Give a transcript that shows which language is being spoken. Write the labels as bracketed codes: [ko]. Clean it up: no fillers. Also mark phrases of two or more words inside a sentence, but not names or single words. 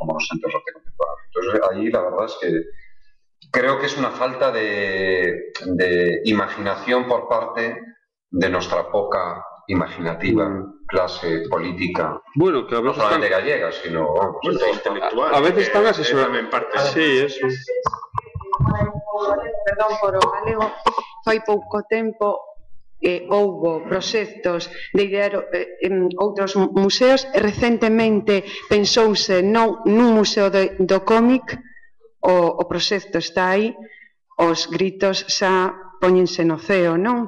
[es] Como los centros de arte contemporáneo. Entonces, ahí la verdad es que creo que es una falta de imaginación por parte de nuestra poca imaginativa clase política, bueno, que a veces no solamente gallega, sino intelectual. A veces están asesorando en parte. Sí, eso. [gl] Perdón por o galego, fai pouco tempo houbo proxectos de idear outros museos e recentemente pensouse nun museo do cómic. O proxecto está aí, os gritos xa póñense no ceo, non?